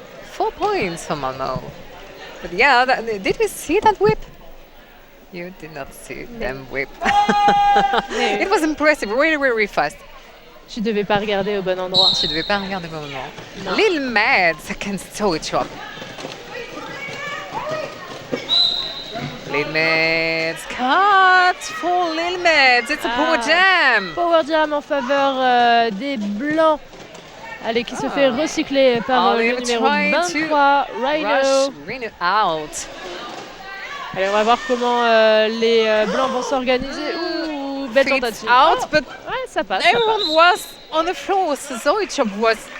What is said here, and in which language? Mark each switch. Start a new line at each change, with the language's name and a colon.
English: Four points for Malmo. But yeah, did we see that whip? You did not see them whip. It was impressive, really, really fast.
French: Tu devais pas regarder au bon endroit. Tu devais pas regarder au bon endroit.
English: Lil Mads against Stoichkov. Lil Mads, cut for Lil Mads. It's a power jam.
French: Power jam en faveur des Blancs. Allez, qui se fait recycler par le numéro 23, Rhino.
English: Rhino out.
French: Allez, on va voir comment les Blancs vont s'organiser. Ouh, belle tentative.
English: Out, but
French: ouais, ça passe.
English: Everyone was on the floor, so Stoichkov was...